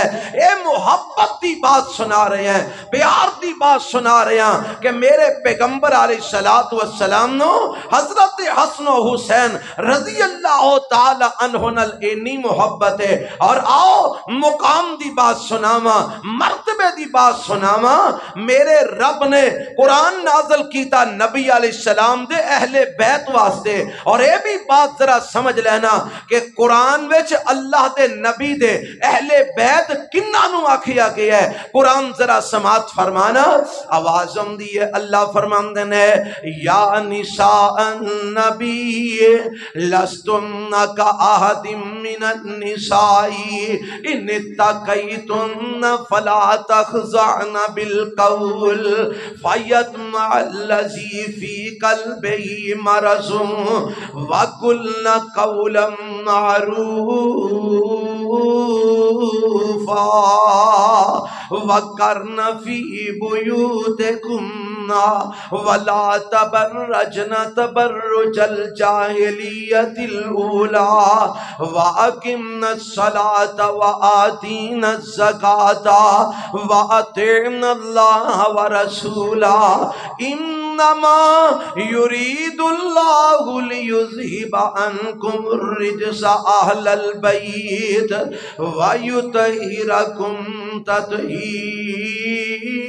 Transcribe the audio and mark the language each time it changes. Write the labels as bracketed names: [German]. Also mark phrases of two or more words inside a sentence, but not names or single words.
[Punjabi] اے محبت دی بات سنا رہے ہیں، پیار دی بات سنا رہے ہیں کہ میرے پیغمبر [Arabic] علیہ السلام [Punjabi] نو حضرت حسن و حسین [Arabic] رضی اللہ تعالی عنہ [Punjabi] نال اینی محبت ہے۔ اور آؤ مقام دی بات سناما، مرتبے دی بات سناما، میرے رب نے قرآن نازل کیتا نبی [Arabic] علیہ السلام [Punjabi] دے اہل بیت واسطے، اور اے بھی بات ذرا سمجھ لینا کہ قرآن وچ اللہ دے نبی دے اہل بیت کنہ نو آکھیا گیا ہے، قرآن ذرا سماعت فرمانا، آوازم دیئے اللہ فرماندے نے [Arabic] یا نساء النبی لستن کا احد من النساء ان اتقیتن فلا تخضعن بالقول فیطمع الذی فی قلبہ مرض وقلن قولا معروفا وقرن فی بیوتکن ولا تبرجن تبرج الجاہلیت الاولی واقمنا الصلاة وآتینا الزکاة واطعنا اللہ ورسولہ انما یرید اللہ لیذہب عنکم الرجس اہل البیت ویطہرکم تطہیرا۔